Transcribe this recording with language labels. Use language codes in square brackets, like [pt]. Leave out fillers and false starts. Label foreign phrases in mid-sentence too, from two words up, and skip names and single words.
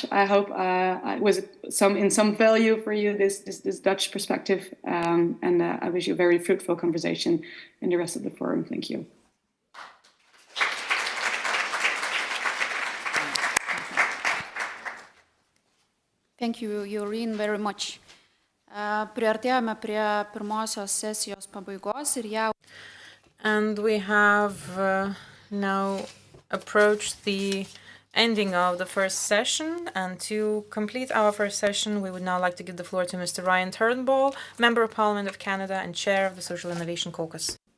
[en] I hope it was some value for you, this Dutch perspective, and I wish you a very fruitful conversation in the rest of the forum. Thank you. Thank you, Joreen, very much. [lt] Priartėjome prie pirmosios sesijos pabaigos ir jau. [en] And we have now approached the ending of the first session, and to complete our first session, we would now like to give the floor to Mr. Ryan Turnbull, Member of Parliament of Canada and Chair of the Social Innovation Caucus.